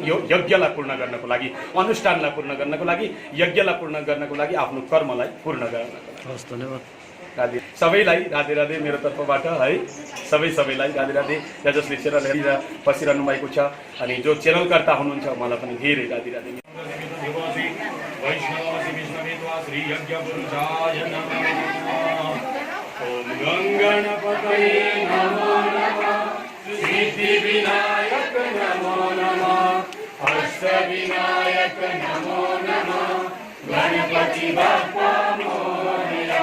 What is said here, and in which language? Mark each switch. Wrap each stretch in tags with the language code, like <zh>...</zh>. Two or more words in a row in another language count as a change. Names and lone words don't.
<ne>यो यज्ञलाई पूर्ण गर्नको लागि, अनुष्ठानलाई पूर्ण गर्नको लागि, यज्ञलाई पूर्ण गर्नको लागि, आफ्नो कर्मलाई पूर्ण गर्नको लागि। धन्यवाद। राधे सबैलाई, राधे राधे मेरो तर्फबाट है, सबैलाई राधे राधे। जसले च्यानल हेरेर बसिरहनु भएको छ अनि जो च्यानलकर्ता हुनुहुन्छ उहाँलाई पनि धेरै राधे राधे।</ne> <sa>सिद्धिविनायक नमो नमः, अष्टविनायक नमो नमः,</sa> <mr>गणपति बप्पा मोरया।</mr>